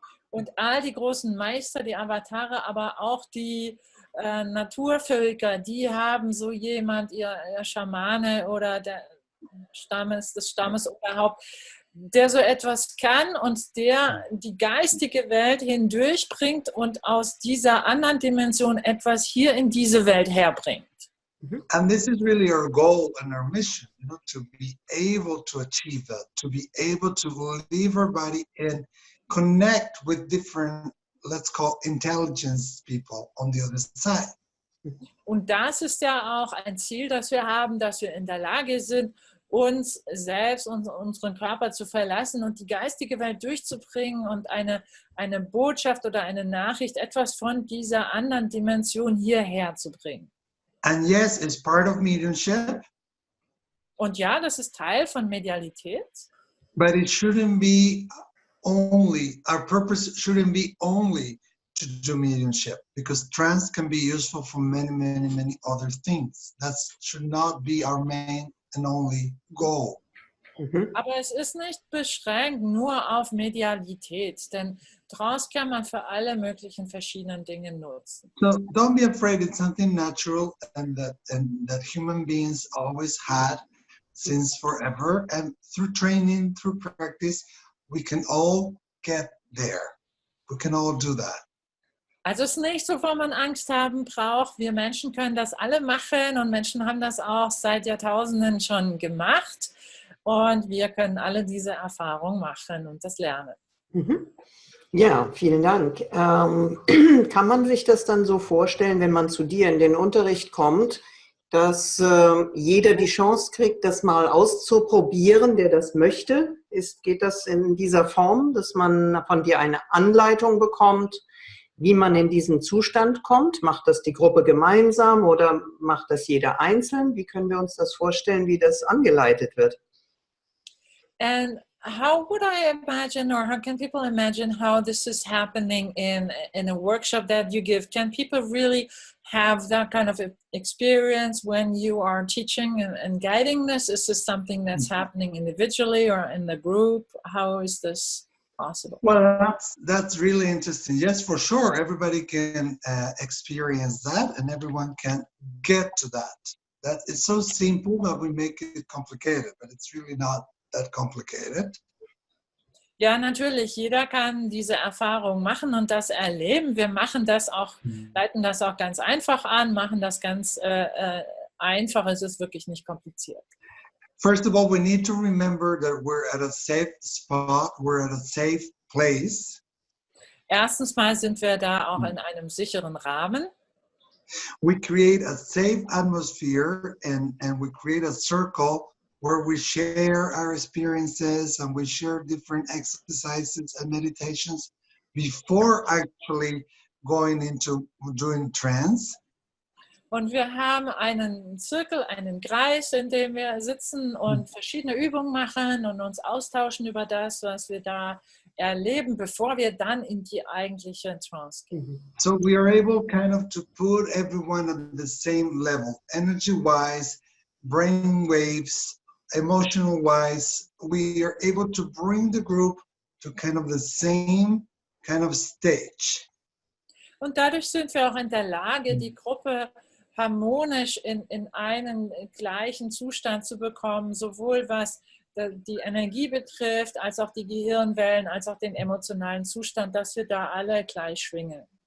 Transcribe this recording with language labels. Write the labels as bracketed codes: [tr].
[de] Und all die großen Meister, die Avatare, aber auch die Naturvölker, die haben so jemand, ihr Schamane oder das Stammesoberhaupt, der so etwas kann und der die geistige Welt hindurchbringt und aus dieser anderen Dimension etwas hier in diese Welt herbringt. [en] And this is really our goal and our mission, to be able to achieve that, to be able to leave our body and connect with different, let's call intelligence people on the other side. [de] Und das ist ja auch ein Ziel, das wir haben, dass wir in der Lage sind, uns selbst und unseren Körper zu verlassen und die geistige Welt durchzubringen und eine Botschaft oder eine Nachricht, etwas von dieser anderen Dimension hierher zu bringen. [en] And yes, it's part of mediumship. [de] Und ja, das ist Teil von Medialität. [en] But it shouldn't be only, our purpose shouldn't be only to do mediumship, because trance can be useful for many, many, many other things. That should not be our main and only goal. [de] Aber es ist nicht beschränkt nur auf Medialität, denn Trance kann man für alle möglichen verschiedenen Dinge nutzen. [en] So don't be afraid, it's something natural and that human beings always had since forever. And through training, through practice, we can all get there. We can all do that. [de] Also es ist nicht so, wo man Angst haben braucht. Wir Menschen können das alle machen und Menschen haben das auch seit Jahrtausenden schon gemacht. Und wir können alle diese Erfahrung machen und das lernen. Ja, vielen Dank. Kann man sich das dann so vorstellen, wenn man zu dir in den Unterricht kommt, dass jeder die Chance kriegt, das mal auszuprobieren, der das möchte? Geht das in dieser Form, dass man von dir eine Anleitung bekommt, wie man in diesen Zustand kommt? Macht das die Gruppe gemeinsam oder macht das jeder einzeln? Wie können wir uns das vorstellen, wie das angeleitet wird? [en] And how would I imagine, or how can people imagine how this is happening in a workshop that you give? Can people really have that kind of experience when you are teaching and guiding this? Is this something that's happening individually or in the group? How is this possible? Well, that's really interesting. Yes, for sure. Everybody can experience that and everyone can get to that. That it's so simple that we make it complicated, but it's really not that complicated. [de] Ja, natürlich. Jeder kann diese Erfahrung machen und das erleben. Wir machen das auch, leiten das auch ganz einfach an, machen das ganz einfach. Es ist wirklich nicht kompliziert. [en] First of all, we need to remember that we're at a safe spot, we're at a safe place. [de] Erstens mal sind wir da auch in einem sicheren Rahmen. [en] We create a safe atmosphere and we create a circle where we share our experiences and we share different exercises and meditations before actually going into doing trance. [de] Und wir haben einen Zirkel, einen Kreis, in dem wir sitzen und verschiedene Übungen machen und uns austauschen über das, was wir da erleben, bevor wir dann in die eigentliche Trance gehen. [en] So we are able kind of to put everyone at the same level, energy-wise, brain waves, emotional-wise. We are able to bring the group to kind of the same kind of stage. [de] Und dadurch sind wir auch in der Lage, die Gruppe harmonisch in einen gleichen Zustand zu bekommen, sowohl was die Energie betrifft, als auch die Gehirnwellen, als auch den emotionalen Zustand, dass wir da alle gleich schwingen.